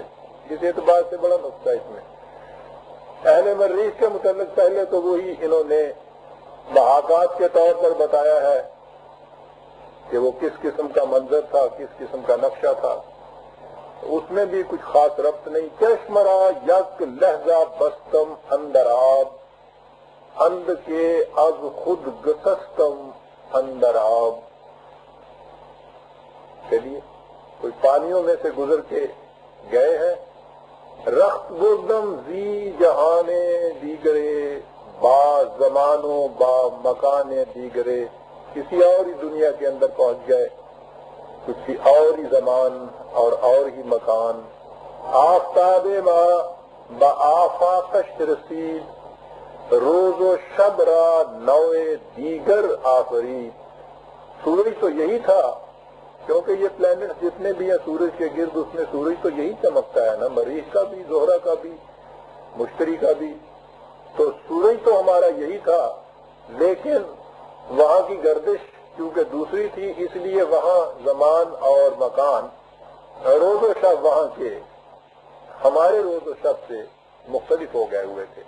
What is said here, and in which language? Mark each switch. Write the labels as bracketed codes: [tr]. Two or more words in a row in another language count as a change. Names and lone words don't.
[ur] اس اعتبار سے بڑا نقطہ اس میں اہل مریخ کے متعلق پہلے تو وہی انہوں نے محاکات کے طور پر بتایا ہے کہ وہ کس قسم کا منظر تھا، کس قسم کا نقشہ تھا، اس میں بھی کچھ خاص ربط نہیں۔ [fa] چشمرا یک لہجہ بستم اندر آب، اند کے از خود گسستم اندر آب۔ [ur] چلیے، کوئی پانیوں میں سے گزر کے گئے ہیں۔ [fa] رخت بردم زی جہانے دیگرے، با زمانوں با مکانے دیگرے، [ur] کسی اور ہی دنیا کے اندر پہنچ گئے، کسی اور ہی زمان اور ہی مکان۔ [fa] آفتاب ما با آفاقش رسید، روز و شب را نوع دیگر آفرید۔ [ur] سورج تو یہی تھا، کیونکہ یہ پلانٹ جتنے بھی ہیں سورج کے گرد، اس میں سورج تو یہی چمکتا ہے نا، مریخ کا بھی، زہرہ کا بھی، مشتری کا بھی۔ تو سورج تو ہمارا یہی تھا، لیکن وہاں کی گردش کیونکہ دوسری تھی، اس لیے وہاں زمان اور مکان، روز و شب وہاں کے ہمارے روز و شب سے مختلف ہو گئے ہوئے تھے۔